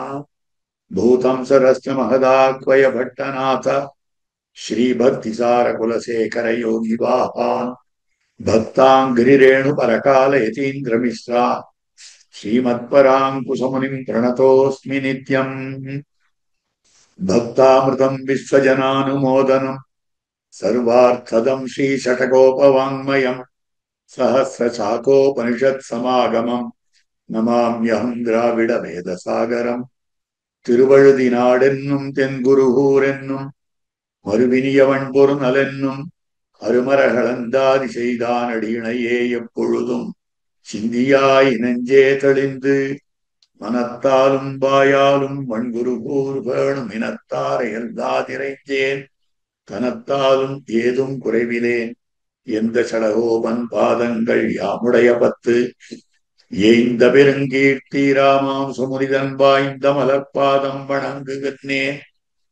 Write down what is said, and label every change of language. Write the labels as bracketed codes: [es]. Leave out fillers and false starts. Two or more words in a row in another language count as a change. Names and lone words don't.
[sa] भूतं सरश्च महदाह्वय भट्टनाथ श्रीभक्तिसार कुलशेखर योगी वाहान् भक्ताङ्घ्रिरेणु परकाल यतीन्द्र मिश्रा श्रीमत्पराङ्कुशमुनिं प्रणतोऽस्मि नित्यम्. भक्तामृतं विश्वजनानुमोदनं सर्वार्थदं श्रीषट्कोपवाङ्मयं सहस्रशाखोपनिषत्समागमं नमाम्यहं द्राविडवेदसागरम्. [ta] திருவழுதினாடென்னும் தென்குருகூரென்னும் மறுவினியவன் பொருநலென்னும் அருமரகளந்தாதி செய்தான் அடியினையே எப்பொழுதும் சிந்தியாய் நெஞ்சே தெளிந்து மனத்தாலும் வாயாலும் வண்குருகூர் வேணும் இனத்தாரை எல்லாதிரைஞ்சேன் தனத்தாலும் ஏதும் குறைவிலேன் எந்த சடகோபன் பாதங்கள் யாமுடைய பத்து ஏய்ந்த பெருங்கீர்த்தி ராமாம் சுமுனிதன் வாய்ந்த மலர்பாதம் வணங்குகின்றேன்